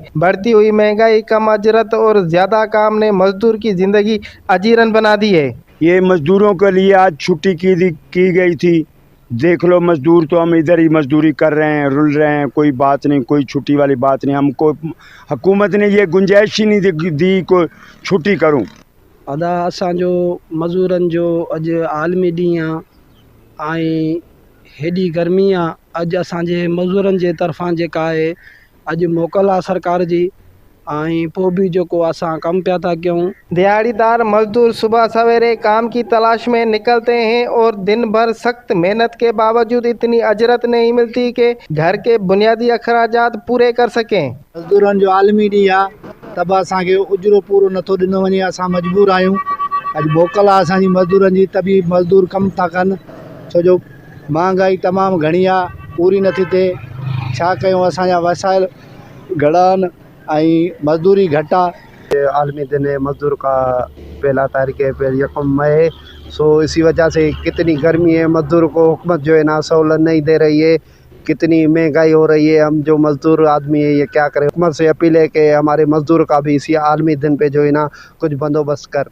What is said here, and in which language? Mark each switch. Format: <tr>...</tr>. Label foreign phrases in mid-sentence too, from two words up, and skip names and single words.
<ur>بڑھتی ہوئی مہنگائی، کم اجرت اور زیادہ کام نے مزدور کی زندگی اجیرن بنا دی ہے. یہ مزدوروں کے لیے آج چھٹی کی گئی تھی. دیکھ لو، مزدور تو ہم ادھر ہی مزدوری کر رہے ہیں، رُل رہے ہیں، کوئی بات نہیں، کوئی چھٹی والی بات نہیں. ہم کو حکومت نے یہ گنجائش ہی نہیں دی کو چھٹی کروں.</ur> <sd>अदा असांजो मज़दूरनि जो अॼु आलमी ॾींहुं आहे ऐं हेॾी गर्मी आहे। अॼु असांजे मज़दूरनि जे तरफ़ां जेका आहे अॼु मोकल आहे सरकार जी, ऐं पोइ बि जेको असां कमु पिया था कयूं।</sd> <ur>دیہاڑی دار مزدور صبح سویرے کام کی تلاش میں نکلتے ہیں اور دن بھر سخت محنت کے باوجود اتنی اجرت نہیں ملتی کہ گھر کے بنیادی اخراجات پورے کر سکیں.</ur> <sd>मजदूरनि जो आलमी ॾींहुं आहे त बि असांखे उजरो पूरो नथो ॾिनो वञे, असां मजबूर आहियूं। अॼु मोकल आहे असांजी मजदूरनि जी, त बि मजदूर कमु था कनि, छो जो महांगाई तमामु घणी आहे, पूरी नथी थिए। छा कयूं, असांजा वसाइल घणा आहिनि ऐं मजदूरी घटि आहे।</sd> <ur>عالمی دن ہے مزدور کا، پہلا تاریخ ہے، پھر 1 مئی. سو اسی وجہ سے کتنی گرمی ہے، مزدور کو حکومت جو ہے نا سہولت نہیں دے رہی ہے. کتنی مہنگائی ہو رہی ہے، ہم جو مزدور آدمی ہے یہ کیا کریں. حکومت سے اپیل ہے کہ ہمارے مزدور کا بھی اسی عالمی دن پہ جو ہے نا کچھ بندوبست کر.</ur>